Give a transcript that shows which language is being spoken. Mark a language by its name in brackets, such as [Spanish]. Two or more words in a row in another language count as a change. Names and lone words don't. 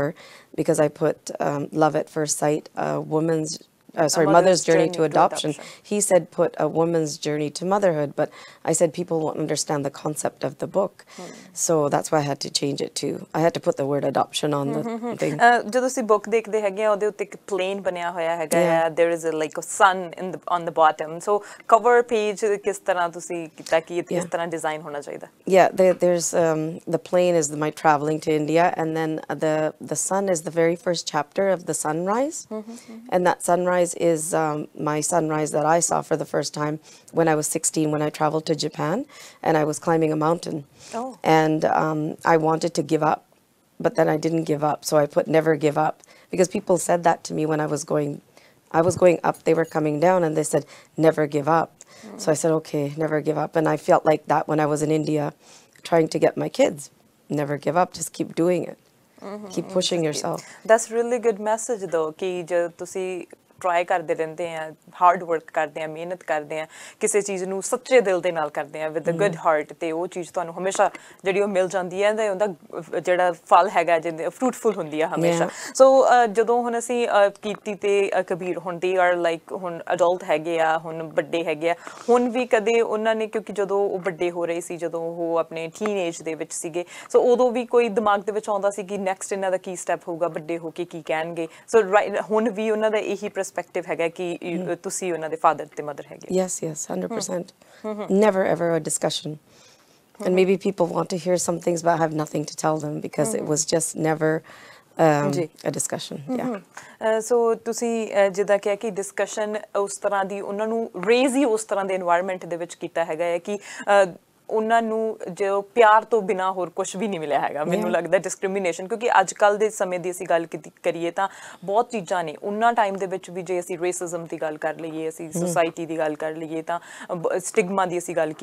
[English] Because I put love at first sight, mother's journey to adoption. He said put a woman's journey to motherhood, but I said people won't understand the concept of the book. So that's why I had to change it too. I had to put the word adoption on the thing. [Punjabi] ਜਦੋਂ ਤੁਸੀਂ book ਦੇਖਦੇ ਹੈਗੇ ਆ ਉਹਦੇ ਉੱਤੇ ਇੱਕ plane ਬਣਿਆ ਹੋਇਆ ਹੈਗਾ [English] there is like a sun on the bottom. [Punjabi] So cover page ਕਿਸ ਤਰ੍ਹਾਂ ਤੁਸੀਂ ਕੀਤਾ ਕਿ ਕਿਸ ਤਰ੍ਹਾਂ design ਹੋਣਾ ਚਾਹੀਦਾ? [English] Yeah, there's the plane is my traveling to India, and then the sun is the very first chapter of the sunrise, and that sunrise is my sunrise that I saw for the first time when I was 16 when I traveled to Japan and I was climbing a mountain. And I wanted to give up, but then I didn't give up. So I put never give up because people said that to me when I was going I was going up, they were coming down, and they said, never give up. So I said, okay, never give up. And I felt like that when I was in India trying to get my kids. Never give up, just keep doing it. Keep pushing yourself. That's really good message though [Hindi] कि जब तुसी ट्राई करते रहते हैं हार्ड वर्क करते हैं [Punjabi] ਮਿਹਨਤ ਕਰਦੇ ਆ ਕਿਸੇ ਚੀਜ਼ ਨੂੰ ਸੱਚੇ ਦਿਲ ਦੇ ਨਾਲ ਕਰਦੇ ਆ [English] with a good [Punjabi] ਹਾਰਟ ਤੇ ਉਹ ਚੀਜ਼ ਤੁਹਾਨੂੰ ਹਮੇਸ਼ਾ ਜਿਹੜੀ ਉਹ ਮਿਲ ਜਾਂਦੀ ਹੈ ਤੇ ਉਹਦਾ ਜਿਹੜਾ ਫਲ ਹੈਗਾ ਜਿੰਦੇ ਫਰੂਟਫੁਲ ਹੁੰਦੀ ਆ ਹਮੇਸ਼ਾ ਸੋ ਜਦੋਂ ਹੁਣ ਅਸੀਂ ਕੀਤੀ ਤੇ ਕਬੀਰ ਹੁਣ [English] they are like [Punjabi] ਹੁਣ ਅਡਲਟ ਹੈਗੇ ਆ ਹੁਣ ਵੱਡੇ ਹੈਗੇ ਆ ਹੁਣ ਵੀ ਕਦੇ ਉਹਨਾਂ ਨੇ ਕਿਉਂਕਿ ਜਦੋਂ ਉਹ ਵੱਡੇ ਹੋ ਰਹੇ ਸੀ ਜਦੋਂ ਉਹ ਆਪਣੇ ਟੀਨੇਜ ਦੇ ਵਿੱਚ ਸੀਗੇ ਸੋ ਉਦੋਂ ਵੀ ਕੋਈ ਦਿਮਾਗ ਦੇ ਵਿੱਚ ਆਉਂਦਾ ਸੀ ਕਿ ਨੈਕਸਟ ਇਹਨਾਂ ਦਾ ਕੀ ਸਟੈਪ ਹੋਊਗਾ ਵੱਡੇ ਹੋ ਕੇ ਕੀ ਕਹਿਣਗੇ ਸੋ ਹੁਣ ਵੀ ਉਹਨਾਂ ਦਾ ਇਹੀ perspective ਹੈਗਾ ਕਿ ਤੁਸੀਂ ਉਹਨਾਂ ਦੇ father ਤੇ mother ਹੈਗੇ [English] Yes, yes, 100%. Never ever a discussion. And maybe people want to hear some things but I have nothing to tell them because it was just never a discussion. Yeah. [Punjabi] So ਤੁਸੀਂ ਜਿੱਦਾਂ ਕਿਹਾ ਕਿ ਡਿਸਕਸ਼ਨ ਉਸ ਤਰ੍ਹਾਂ ਦੀ ਉਹਨਾਂ ਨੂੰ ਰੇਜ਼ ਹੀ ਉਸ ਤਰ੍ਹਾਂ ਦੇ এনवायरमेंट ਦੇ ਵਿੱਚ ਕੀਤਾ ਹੈਗਾ ਹੈ ਕਿ ਉਹਨਾਂ ਨੂੰ ਜੋ ਪਿਆਰ ਤੋਂ ਬਿਨਾ ਹੋਰ ਕੁਝ ਵੀ ਨਹੀਂ ਮਿਲਿਆ ਹੈਗਾ ਮੈਨੂੰ ਲੱਗਦਾ ਡਿਸਕ੍ਰਿਮੀਨੇਸ਼ਨ ਕਿਉਂਕਿ ਅੱਜ ਕੱਲ ਦੇ ਸਮੇਂ ਦੀ ਅਸੀਂ ਗੱਲ ਕਰੀਏ ਤਾਂ ਬਹੁਤ ਚੀਜ਼ਾਂ ਨੇ ਉਹਨਾਂ ਟਾਈਮ ਦੇ ਵਿੱਚ ਵੀ ਜੇ ਅਸੀਂ ਰੇਸਿਜ਼ਮ ਦੀ ਗੱਲ ਕਰ ਲਈਏ ਅਸੀਂ ਸੋਸਾਇਟੀ ਦੀ ਗੱਲ ਕਰ ਲਈਏ ਤਾਂ ਸਟਿਗਮਾ ਦੀ ਅਸੀਂ ਗੱਲ